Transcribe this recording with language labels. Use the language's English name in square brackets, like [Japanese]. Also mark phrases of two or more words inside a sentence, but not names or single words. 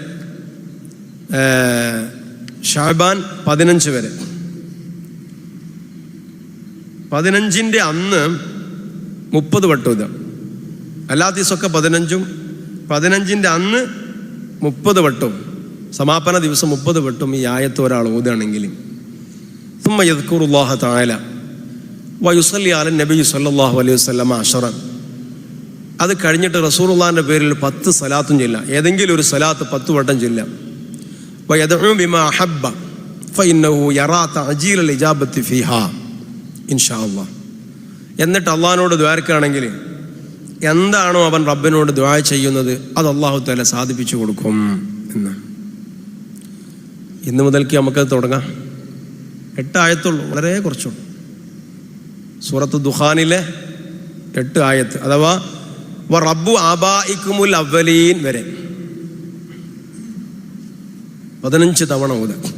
[Malayalam] ശഅബാൻ 15 വരെ. 15-ന്റെ അന്ന് 30 വട്ടം ഓതുക. അല്ലാത്ത ദിവസമൊക്കെ 15-ഉം 15-ന്റെ അന്ന് 30 വട്ടവും സമാപന ദിവസം 30 വട്ടം ഈ ആയത്ത് ഒരാൾ ഓതുകയാണെങ്കിൽ [Arabic] ثم يذكر الله تعالى ويصلي على النبي صلى الله عليه وسلم [Malayalam] 10. അത് കഴിഞ്ഞിട്ട് റസൂലുള്ളാഹിന്റെ പേരിൽ 10 സലാത്തും ചൊല്ലാം. ഏതെങ്കിലും ഒരു സലാത്ത് 10 വട്ടം ചൊല്ലാം. [Arabic] ويدعو بما أحب فإنه يرى تعجيل الإجابة فيها إن شاء الله. [Malayalam] എന്നിട്ട് അള്ളാഹിനോട് ദുആർക്കുകയാണെങ്കിൽ എന്താണോ അവൻ റബ്ബിനോട് ദുആ ചെയ്യുന്നത് അത് [Arabic] الله تعالى [Malayalam] സാധിപ്പിച്ചു കൊടുക്കും എന്ന്. ഇന്ന് മുതൽക്ക് നമുക്കത് തുടങ്ങാം. 8 ആയത്തുള്ളൂ, വളരെ കുറച്ചുള്ളൂ. സൂറത്ത് ദുഖാനിലെ 8 ആയത്ത്, അഥവാ [Arabic] ورب آبائكم الأولين [Malayalam] വരെ 15 തവണ ഓതുക.